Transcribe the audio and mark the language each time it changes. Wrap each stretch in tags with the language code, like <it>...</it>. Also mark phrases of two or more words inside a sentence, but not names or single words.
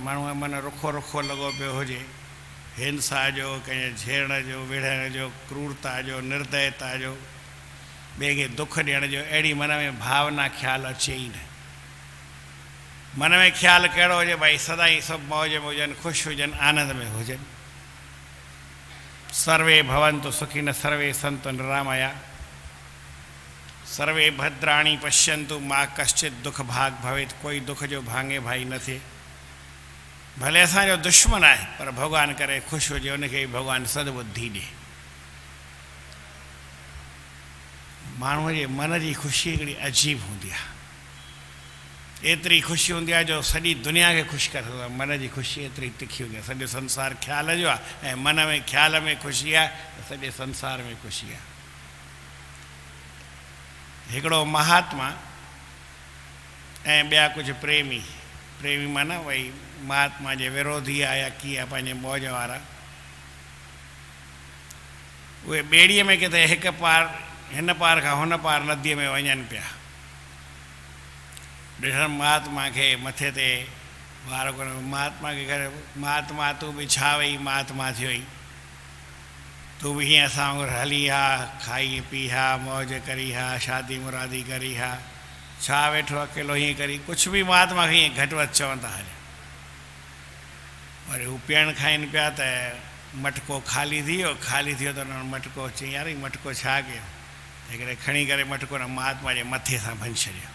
<sd>माण्हू जो मन रुखो रुखो लॻो पियो हुजे, हिंसा जो, कंहिं झेड़ण जो, विढ़ण जो, क्रूरता जो, निर्दयता जो, ॿिए खे दुख ॾियण जो, अहिड़ी मन में भावना ख़्यालु अचे ई न। मन में ख़्यालु कहिड़ो हुजे? भई सदाईं सभु मौज में हुजनि, ख़ुशि हुजनि, आनंद में हुजनि।</sd> <sa>सर्वे भवन्तु सुखिनः सर्वे सन्तु निरामया सर्वे भद्राणि पश्यन्तु मा कश्चित् दुख भाग भवेत्।</sa> <sd>कोई दुख जो भाङे भाई न थिए। भले असांजो दुश्मन आहे पर भॻवानु करे ख़ुशि हुजे, उनखे भॻवानु सद्बुद्धि ॾे। माण्हूअ जे मन जी ख़ुशी हिकिड़ी अजीब हूंदी आहे। एतिरी ख़ुशी हूंदी आहे जो सॼी दुनिया खे ख़ुशि करे सघंदो आहे। मन जी ख़ुशी एतिरी तिखी हूंदी आहे। सॼो संसार ख़्याल जो आहे ऐं मन में ख़्याल में ख़ुशी आहे त सॼे संसार में ख़ुशी आहे। हिकिड़ो महात्मा ऐं ॿिया कुझु प्रेमी, प्रेमी माना भई महात्मा जे विरोधी आहे या कीअं आहे, पंहिंजे मौज वारा, उहे ॿेड़ीअ में किथे हिकु पार हिन पार खां हुन पार नदीअ में वञनि पिया। ॾिसण महात्मा खे मथे ते वार कोन। महात्मा खे करे, महात्मा तूं बि छा वई महात्मा थियो ई, तूं बि हीअं असां वांगुरु हली हा, खाई पी हा, मौज करी हा, शादी मुरादी करी हा, छा वेठो अकेलो हीअं करी। कुझु बि महात्मा खे हीअं घटि वधि चवनि था हले। वरी हू पीअण खाइनि पिया त मटको खाली थी वियो। खाली थियो त हुननि मटको चई, यार हीउ मटको छा कयो? हिकिड़े खणी करे मटको न महात्मा जे मथे सां भञी छॾियो।</sd>